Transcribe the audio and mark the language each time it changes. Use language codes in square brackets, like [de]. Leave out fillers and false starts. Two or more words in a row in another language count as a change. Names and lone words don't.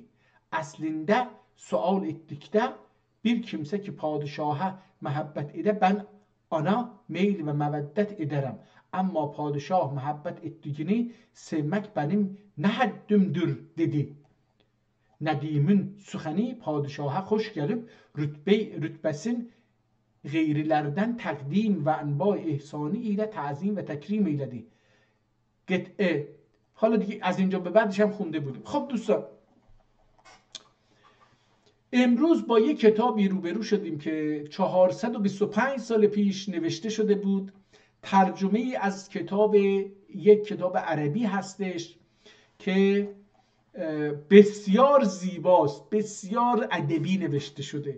[tr] Aslında sual ettikte bir kimse ki padişaha muhabbet ede ben ona meyl ve meveddet ederim. Ama padişah muhabbet ettiğini sevmek benim ne haddimdir dedi. Nedim'in suhani padişaha hoş gelip rütbesin gayrilerden takdim ve enba ihsani ile tazim ve tekrim eyledi. [fa] حالا دیگه از اینجا به بعدش هم خونده بودیم. خب دوستان، امروز با یک کتابی روبرو شدیم که 425 سال پیش نوشته شده بود. ترجمه از یک کتاب عربی هستش که بسیار زیباست، بسیار ادبی نوشته شده.